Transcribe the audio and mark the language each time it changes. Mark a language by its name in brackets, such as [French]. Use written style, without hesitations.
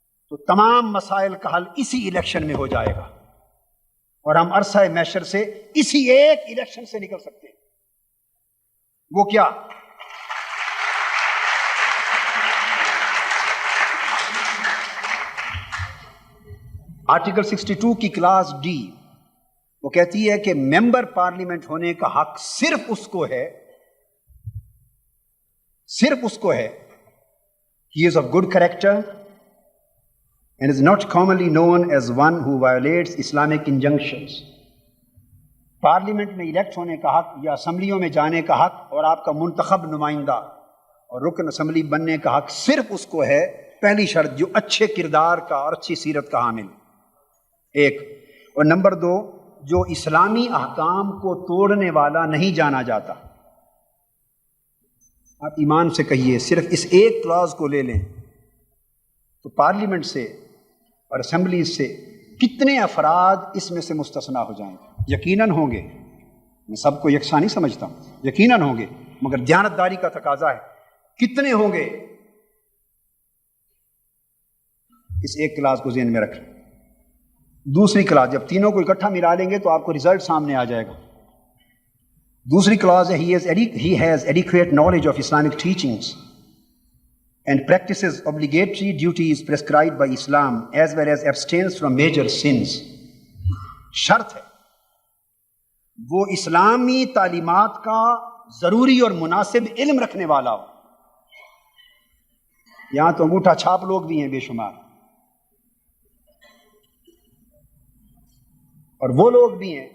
[Urdu] تو تمام مسائل کا حل اسی الیکشن میں ہو جائے گا اور ہم عرصہ محشر سے اسی ایک الیکشن سے نکل سکتے ہیں۔ وہ کیا؟ آرٹیکل 62 کی کلاس ڈی وہ کہتی ہے کہ ممبر پارلیمنٹ ہونے کا حق صرف اس کو ہے، صرف اس کو ہے. [English] He is of good character and is not commonly known as one who violates Islamic injunctions. [Urdu] Parliament میں الیکٹ ہونے کا حق یا اسمبلیوں میں جانے کا حق اور آپ کا منتخب نمائندہ اور رکن اسمبلی بننے کا حق صرف اس کو ہے. پہلی شرط جو اچھے کردار کا اور اچھی سیرت کا حامل ایک، اور نمبر 2 جو اسلامی احکام کو توڑنے والا نہیں جانا جاتا. آپ ایمان سے کہیے صرف اس ایک کلاز کو لے لیں تو پارلیمنٹ سے اور اسمبلیز سے کتنے افراد اس میں سے مستثنا ہو جائیں گے؟ یقیناً ہوں گے. میں سب کو یکساں نہیں سمجھتا ہوں، یقیناً ہوں گے، مگر دیانتداری کا تقاضا ہے. کتنے ہوں گے؟ اس ایک کلاس کو ذہن میں رکھیں. دوسری کلاس جب تینوں کو اکٹھا ملا لیں گے تو آپ کو رزلٹ سامنے آ جائے گا. دوسری کلاس ہے [English] he has adequate knowledge of Islamic teachings and practices obligatory duties prescribed by Islam as well as abstains from major sins. [Urdu] شرط ہے وہ اسلامی تعلیمات کا ضروری اور مناسب علم رکھنے والا ہو. یہاں تو انگوٹھا چھاپ لوگ بھی ہیں بے شمار، اور وہ لوگ بھی ہیں.